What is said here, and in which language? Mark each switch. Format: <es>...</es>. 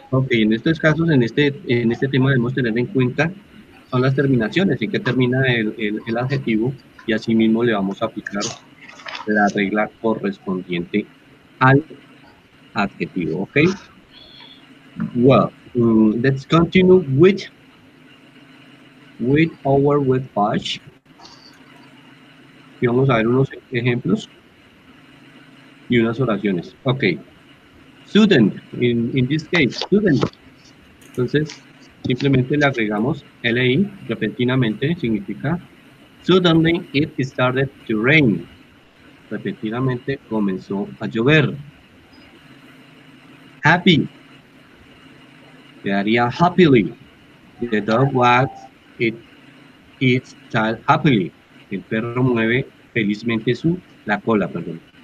<es>Ok, en estos casos, en este tema debemos tener en cuenta son las terminaciones, y que termina el adjetivo, y así mismo le vamos a aplicar la regla correspondiente al adjetivo, ¿ok?</es> <en>Well, let's continue with our web page.</en> <es>Y vamos a ver unos ejemplos y unas oraciones. Ok.</es> <en>Student, in this case, student.</en> <es>Entonces, simplemente le agregamos LI, repentinamente, significa</es> <en>suddenly it started to rain.</en> <es>Repentinamente comenzó a llover.</es> <en>Happy, quedaría happily. The dog wags its tail happily.</en> <es>El perro mueve felizmente la cola, perdón.</es>